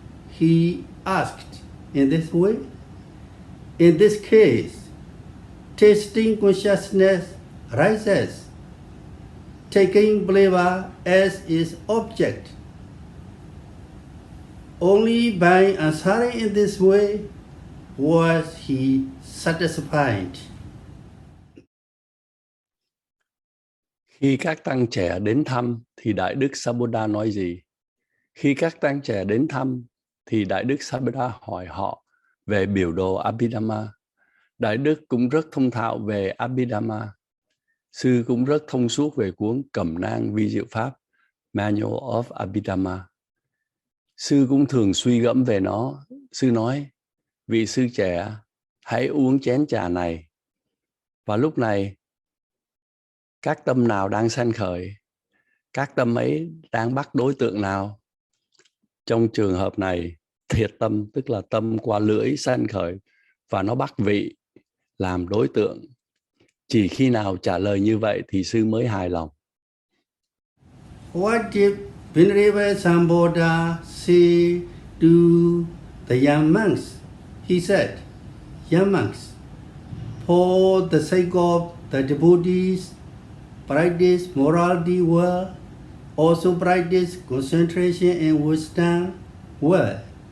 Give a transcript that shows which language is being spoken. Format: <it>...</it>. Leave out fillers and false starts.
<en>He asked in this way. In this case, tasting consciousness rises, taking flavor as its object. Only by answering in this way was he satisfied.</en> <vi>Khi các tăng trẻ đến thăm thì Đại Đức Samādhi nói gì? Khi các tăng trẻ đến thăm thì Đại Đức Samādhi hỏi họ về biểu đồ Abhidhamma. Đại Đức cũng rất thông thạo về Abhidhamma. Sư cũng rất thông suốt về cuốn Cẩm nang vi diệu pháp, Manual of Abhidhamma. Sư cũng thường suy gẫm về nó. Sư nói, vị sư trẻ, hãy uống chén trà này. Và lúc này, các tâm nào đang sanh khởi? Các tâm ấy đang bắt đối tượng nào? Trong trường hợp này, thiệt tâm tức là tâm qua lưỡi sanh khởi và nó bắt vị làm đối tượng. Chỉ khi nào trả lời như vậy thì sư mới hài lòng.</vi> <en>What did Venerable Samādhi say to the young monks? He said, "Young monks, for the sake of the devotees, practice morality well, also practice concentration and wisdom well.</en>